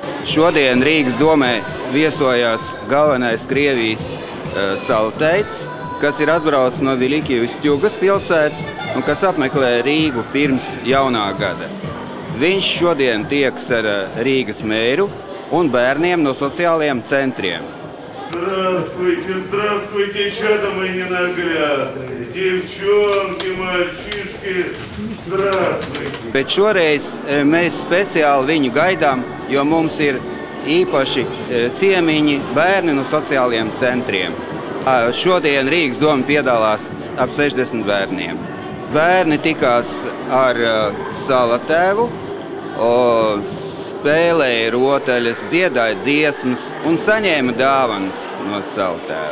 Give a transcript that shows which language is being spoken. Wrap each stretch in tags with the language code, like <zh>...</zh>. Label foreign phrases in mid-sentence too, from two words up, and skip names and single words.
<lv>Šodien Rīgas domē viesojās galvenais Krievijas salteits, kas ir atbraucis no Viļikiju-Ustjugas pilsētas un kas apmeklē Rīgu pirms jaunā gada. Viņš šodien tieks ar Rīgas mēru un bērniem no sociālajiem centriem.</lv> <ru>Здравствуйте, здравствуйте, чада мои ненаглядные, девчонки, мальчишки, здравствуйте.</ru> <lv>Bet šoreiz mēs speciāli viņu gaidām, jo mums ir īpaši ciemiņi bērni no sociālajiem centriem. Šodien Rīgas doma piedalās ap 60 bērniem. Bērni tikās ar salatēvu, spēlēja rotaļas, dziedāja dziesmas un saņēma dāvanas no salatēva.</lv>